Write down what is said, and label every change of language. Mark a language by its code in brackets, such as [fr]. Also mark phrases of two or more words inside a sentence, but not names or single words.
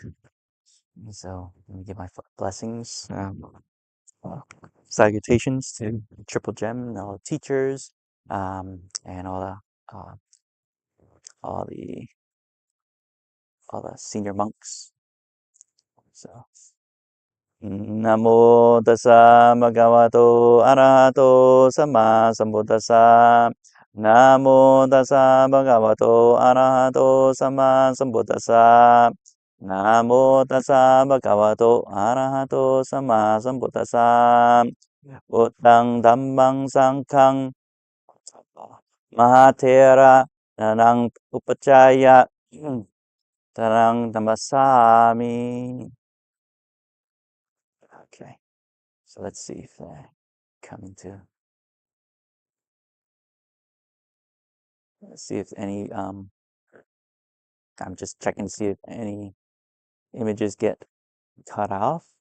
[en] So let me give my blessings. Uh, Salutations to Triple Gem and all the teachers, and uh, all the all the senior monks. [pi] So Namo tassa bhagavato arahato samma sambuddhassa. Namo tassa bhagavato arahato samma sambuddhassa. Namo tassa bhagavato arahato samma sambuddhassa. Buddhang dhammang sanghang mahatera nanang upacaya tarang tamasami. [en] Okay, so let's see if they come into. Let's see if any. I'm just checking to see if any images get cut off.